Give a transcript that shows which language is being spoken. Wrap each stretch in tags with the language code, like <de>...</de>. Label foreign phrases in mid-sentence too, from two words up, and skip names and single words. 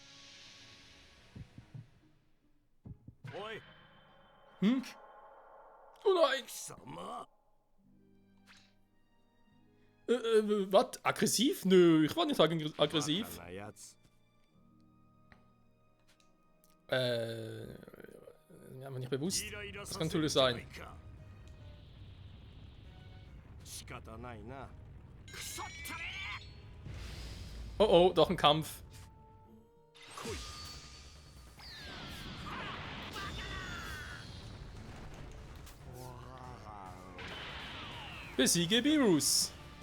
<de>Oi. Oh nein!</de> <ja>貴様</ja> <de>Was? Aggressiv? Nö, ich war nicht aggressiv.</de> <ja>バカなやつ</ja> <de>Ja, mir nicht bewusst.</de> <ja>イライラ</ja> <de>Das</de> <ja>さ</ja> <de>kann</de> <ja>せる</ja> <de>natürlich</de> <ja>じゃない</ja> <de>sein.</de> <ja>か仕方ないなクソったれ</ja> <de>Oh oh, doch ein Kampf.</de> <ja>来い</ja> <de>Besiege Beerus.</de>